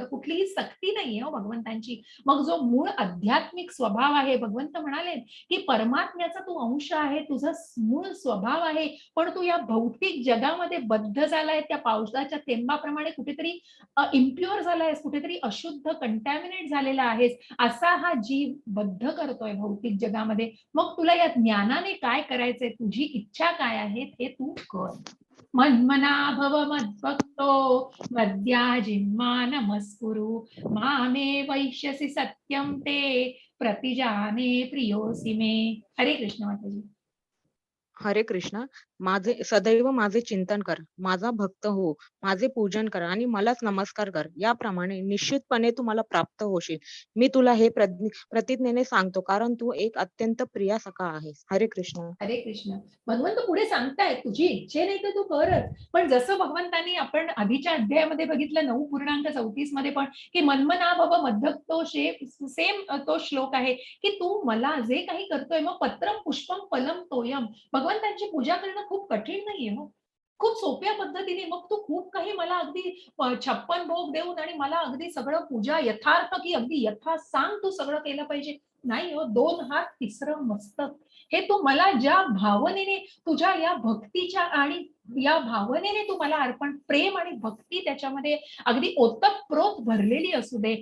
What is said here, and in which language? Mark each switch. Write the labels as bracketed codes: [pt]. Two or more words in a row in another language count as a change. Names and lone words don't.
[mr] कुठलीही सक्ती नाहीये हो भगवंतांची. मग जो मूळ आध्यात्मिक स्वभाव आहे, भगवंत म्हणाले की परमात्म्याचा तू अंश आहे, तुझा मूळ स्वभाव आहे, पण तू या भौतिक जगामध्ये बद्ध झालाय, त्या पावसाच्या थेंबाप्रमाणे कुठेतरी इम्प्युअर झालायस, कुठेतरी अशुद्ध, कंटॅमिनेट झालेला आहेस, असा हा जीव बद्ध करतोय भौतिक जगामध्ये. मग तुला या ज्ञानाने काय करायचंय, तुझी इच्छा काय आहे ते तू कर. [sa] मन्मना भव मद्भक्तो मद्याजिम्मा नमस्कुरु मामे वैश्यसि सत्यम ते प्रतिजाने प्रियोसी मे. [mr] हरे कृष्ण माताजी. हरे कृष्ण. सदैव माझे चिंतन कर, माझा भक्त हो, माझे पूजन कर आणि मलाच नमस्कार कर. याप्रमाणे निश्चितपणे तू मला प्राप्त होशील. मी तुला हे प्रतिज्ञेने सांगतो, कारण तू एक अत्यंत प्रिया सखा आहेस. हरे कृष्ण. हरे कृष्ण. भगवंत पुढे सांगतायत तुझी इच्छे नाही तर तू करच. पण जसं भगवंतांनी आपण आधीच्या अध्यायामध्ये बघितलं 9:34 मध्ये पण की [sa] मन्मना भव मद्भक्तो, [mr] सेम तो श्लोक आहे की तू मला जे काही करतोय, मग [sa] पत्रम पुष्पम फलम तोयम. [mr] भगवंतांची पूजा करणं खूप कठीण नाहीये हो, खूप सोप्या पद्धतीने. मग तू खूप काही मला अगदी 56 भोग देऊन आणि मला अगदी सगळं पूजा यथार्थ की अगदी यथा सांग तू सगळं केलं पाहिजे, नाही हो. 2 हात 3रं मस्तक, हे तू मला ज्या भावनेने, तुझ्या या भक्तीच्या आणि या भावनेने तू मला अर्पण, प्रेम आणि भक्ती त्याच्यामध्ये अगदी ओतप्रोत भरलेली असू दे.